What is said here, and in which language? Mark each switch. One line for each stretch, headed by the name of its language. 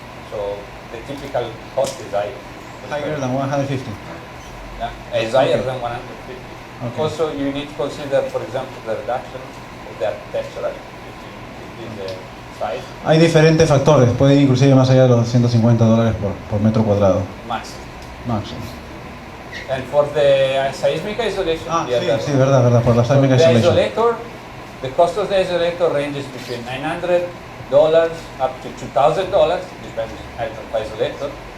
English: So the typical cost is higher. Higher than 150. Yeah, it's higher Okay. than 150. Okay. Also, you need to consider, for example, the reduction of the architectural in the size.
Spanish: Hay diferentes factores, puede ir inclusive más allá de los $150 por metro cuadrado.
English: Maximum.
Spanish: Máximo.
English: And for the seismic isolation,
Spanish: Sí, verdad, por la
English: seismic the isolation. isolator, the cost of the isolator ranges between $900 up to $2,000, depends on the isolator.